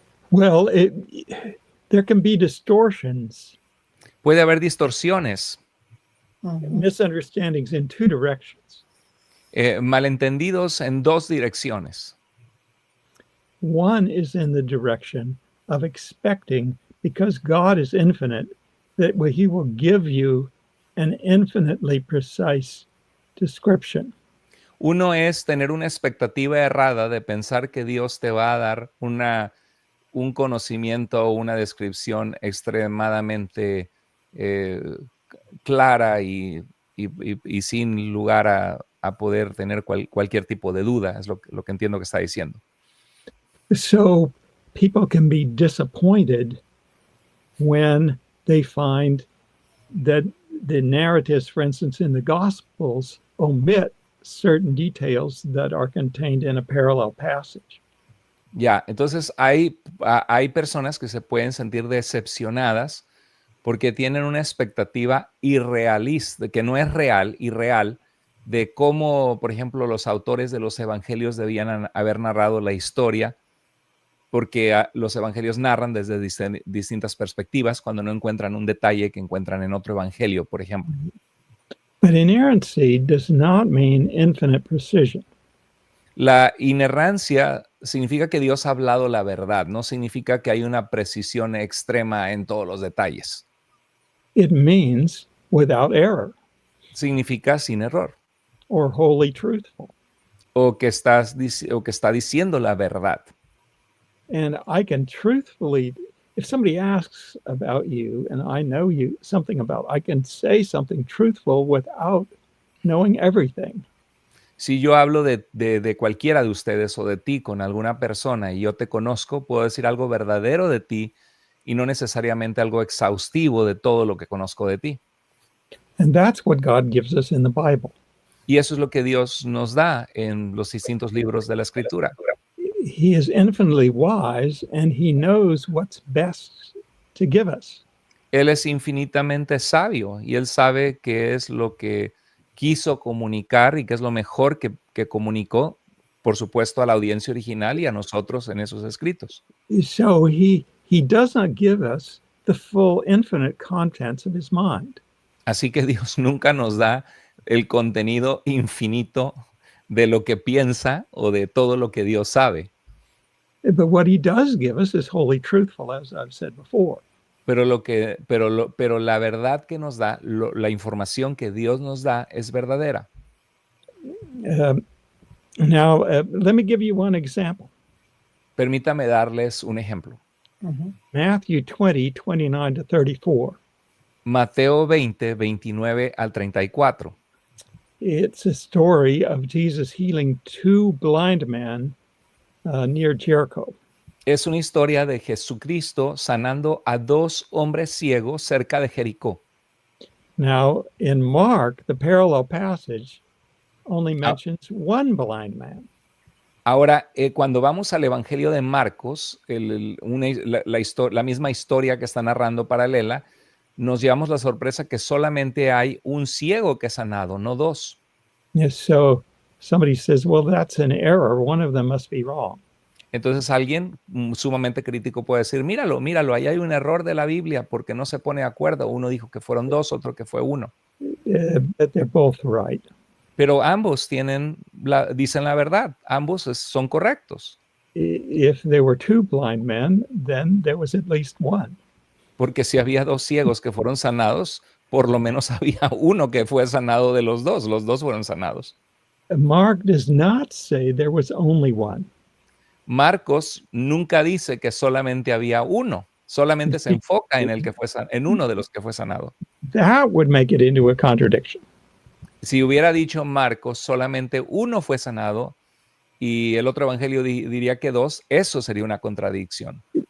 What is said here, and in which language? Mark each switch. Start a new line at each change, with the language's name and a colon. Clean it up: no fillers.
English: Well, there can be distortions.
Spanish: Puede haber distorsiones.
English: Misunderstandings in two directions.
Spanish: Malentendidos en dos direcciones.
English: One is in the direction of expecting, because God is infinite, that He will give you an infinitely precise description.
Spanish: Uno es tener una expectativa errada de pensar que Dios te va a dar un conocimiento o una descripción extremadamente clara y sin lugar a poder tener cualquier tipo de duda, es lo que entiendo que está diciendo.
English: So people can be disappointed when they find that the narratives, for instance, in the Gospels, omit certain details that are contained in a parallel passage.
Spanish: Ya, entonces hay personas que se pueden sentir decepcionadas porque tienen una expectativa irrealista, que no es real, irreal, de cómo, por ejemplo, los autores de los evangelios debían haber narrado la historia, porque los evangelios narran desde distintas perspectivas cuando no encuentran un detalle que encuentran en otro evangelio, por ejemplo.
English: But inerrancy does not mean infinite precision.
Spanish: La inerrancia significa que Dios ha hablado la verdad, no significa que hay una precisión extrema en todos los detalles.
English: It means without error
Spanish: Significa sin error,
English: or wholly truthful.
Spanish: o que está diciendo la verdad.
English: And I can truthfully, if somebody asks about you and I know you something about, I can say something truthful without knowing everything.
Spanish: Si yo hablo de cualquiera de ustedes o de ti con alguna persona y yo te conozco, puedo decir algo verdadero de ti y no necesariamente algo exhaustivo de todo lo que conozco de ti.
English: And that's what God gives us in the Bible.
Spanish: Y eso es lo que Dios nos da en los distintos libros de la Escritura.
English: He is infinitely wise and he knows what's best to give us.
Spanish: Él es infinitamente sabio y Él sabe qué es lo que quiso comunicar y qué es lo mejor que comunicó, por supuesto, a la audiencia original y a nosotros en esos escritos.
English: So he does not give us the full infinite contents of his mind.
Spanish: Así que Dios nunca nos da el contenido infinito de lo que piensa o de todo lo que Dios sabe.
English: But what he does give us is wholly truthful, as I've said before.
Spanish: Pero la verdad que nos da, la información que Dios nos da es verdadera.
English: Now, let me give you one example.
Spanish: Permítame darles un ejemplo.
English: Matthew 20, 29 to 34.
Spanish: Mateo 20, 29 al 34.
English: It's a story of Jesus healing two blind men near Jericho.
Spanish: Es una historia de Jesucristo sanando a dos hombres ciegos cerca de Jericó.
English: Now, in Mark, the parallel passage only mentions one blind man.
Spanish: Ahora, cuando vamos al Evangelio de Marcos, la misma historia que está narrando paralela, nos llevamos la sorpresa que solamente hay un ciego que es sanado, no dos.
English: Yes, so somebody says, well, that's an error. One of them must be wrong.
Spanish: Entonces alguien sumamente crítico puede decir, míralo, ahí hay un error de la Biblia porque no se pone de acuerdo. Uno dijo que fueron dos, otro que fue uno.
English: But they're both right.
Spanish: Pero ambos dicen la verdad, ambos son correctos.
English: If there were two blind men, then there was at least one.
Spanish: Porque si había dos ciegos que fueron sanados, por lo menos había uno que fue sanado de los dos fueron sanados.
English: Mark does not say there was only one.
Spanish: Marcos nunca dice que solamente había uno, solamente se enfoca en uno de los que fue sanado.
English: That would make it into a contradiction.
Spanish: Si hubiera dicho Marcos solamente uno fue sanado y el otro evangelio diría que dos, eso sería una contradicción.